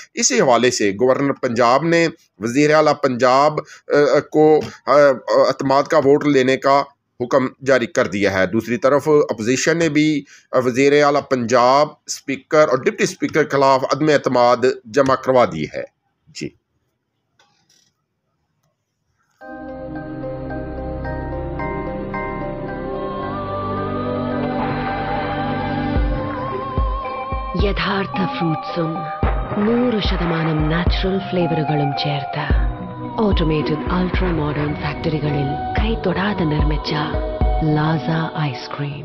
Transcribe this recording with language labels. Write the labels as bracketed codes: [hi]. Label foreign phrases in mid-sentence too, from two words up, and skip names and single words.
[ur] اسی حوالے سے گورنر پنجاب نے وزیر اعلیٰ پنجاب کو اعتماد کا ووٹ لینے کا حکم جاری کر دیا ہے۔ دوسری طرف اپوزیشن نے بھی وزیر اعلیٰ پنجاب، اسپیکر اور ڈپٹی اسپیکر کے خلاف عدم اعتماد جمع کروا دی ہے۔ جی [ml] യഥാർത്ഥ ഫ്രൂട്ട്സും 100% [en] natural flavours [ml] ചേർത്ത് [en] automated ultra modern [ml] ഫാക്ടറികളിൽ കൈതൊടാതെ നിർമ്മിച്ച ലാസ ഐസ്ക്രീം.